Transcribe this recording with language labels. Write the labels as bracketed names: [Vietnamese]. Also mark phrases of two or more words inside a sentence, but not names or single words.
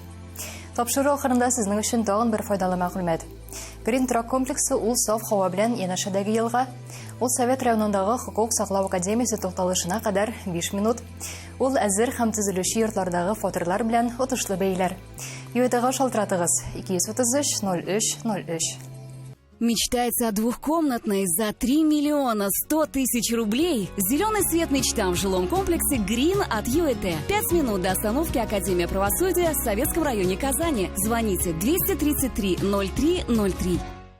[Tatar] Тапшыру ахырында сезнең өчен тагын бер файдалы мәгълүмат. Green Track комплексы ул саф һава белән янәшәдәге елга, ул Совет районындагы хокук саклау академиясе тукталышына кадәр 5 минут. Ул әзер һәм төзелүче йортлардагы фоторлар белән отышлы бәйләр. ЮЭТга шалтыратыгыз 233 03 03. [Russian] Мечтается о двухкомнатной за 3 100 000 рублей. Зеленый свет мечтам в жилом комплексе Green от ЮЭТ. 5 минут до остановки Академия правосудия в Советском районе Казани. Звоните 233 03 03.